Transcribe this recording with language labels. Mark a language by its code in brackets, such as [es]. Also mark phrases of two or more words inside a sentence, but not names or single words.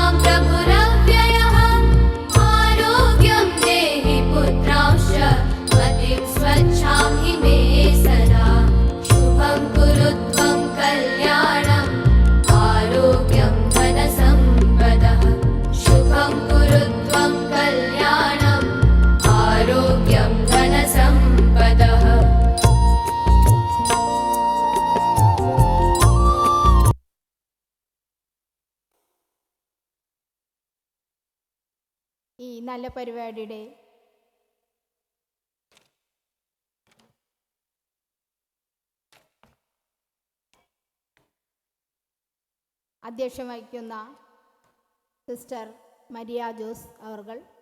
[sa] प्रभुरव्ययः आरोग्यं देहि पुत्रांश्च मतिं स्वच्छां हि मे सदा शुभं कुरु त्वं कल्याणम् आरोग्यं धनसम्पदः शुभं कुरु त्वं कल्याणम् आरोग्यं धनसम्पदः [ml] ഈ നല്ല പരിപാടിയുടെ അധ്യക്ഷം വഹിക്കുന്ന സിസ്റ്റർ മരിയ ജോസ് അവർകൾ,